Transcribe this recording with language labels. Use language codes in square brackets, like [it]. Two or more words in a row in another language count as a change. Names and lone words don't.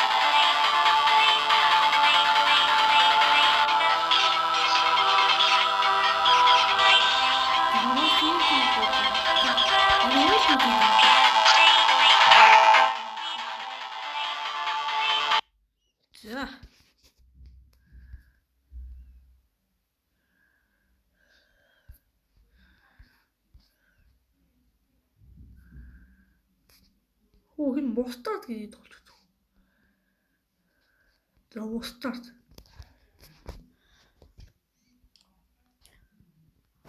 [en] Wake up, wait. Nothing is wrong, they are all alive, they are real. Look around you, you can stay awake, you are dreaming. [mn] За. Оо хин мустард гэж тоглож байна. За мустард.